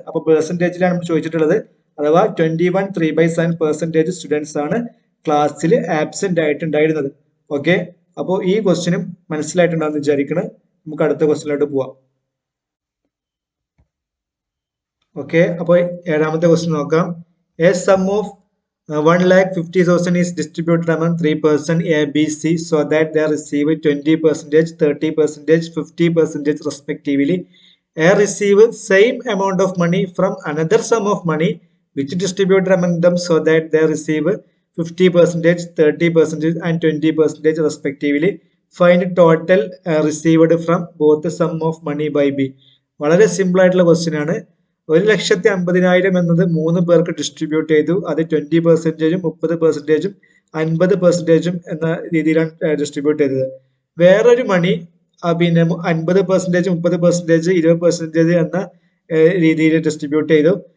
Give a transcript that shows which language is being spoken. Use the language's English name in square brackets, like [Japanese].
[Malayalam] അപ്പൊ പെർസെന്റേജിലാണ് നമ്മൾ ചോദിച്ചിട്ടുള്ളത്. അഥവാ 21 3/7% സ്റ്റുഡൻസ് ആണ് ക്ലാസ്സിൽ ആബ്സെന്റ് ആയിട്ടുണ്ടായിരുന്നത്. ഓക്കെ, അപ്പോൾ ഈ ക്വസ്റ്റ്യനും മനസ്സിലായിട്ടുണ്ടാകുന്ന വിചാരിക്കണം. നമുക്ക് അടുത്ത ക്വസ്റ്റ്യനിലോട്ട് പോവാം. ഓക്കെ, അപ്പോൾ 7ാമത്തെ ക്വസ്റ്റ്യൻ നോക്കാം. [English] A sum of 1,50,000 is distributed among 3 persons A, B, C so that they receive 20%, 30%, 50% respectively. A receive same amount of money from another sum of money which distributed among them so that they receive 50%, 30% and 20% respectively. Find total received from both the sum of money by B. [Malayalam] വളരെ simple ആയിട്ടുള്ള question ആണ്. 1,50,000 എന്നത് 3 പേർക്ക് distribute ചെയ്തു. അത് 20%, 30%, 50% എന്ന രീതിയിലാണ് distribute ചെയ്തത്. വേറൊരു മണി പിന്നെ 50%, 30%, 20% എന്ന രീതിയിൽ ഡിസ്ട്രിബ്യൂട്ട് ചെയ്തു.